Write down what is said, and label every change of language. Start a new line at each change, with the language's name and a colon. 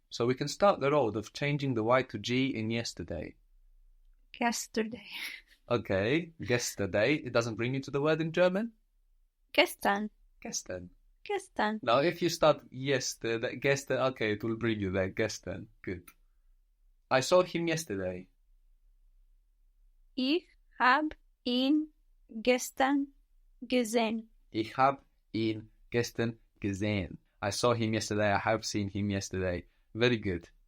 English: So we can start the road of changing the Y to G in yesterday. Yesterday. Okay, yesterday. It doesn't bring you to the word in German?
German: Gestern. Gestern. Gestern.
English: Now, if you start yesterday, gestern, okay, it will bring you there. Gestern. Good. I saw him yesterday.
German: Ich habe ihn gestern gesehen. Ich habe ihn gestern gesehen.
English: I saw him yesterday. I have seen him yesterday. Very good.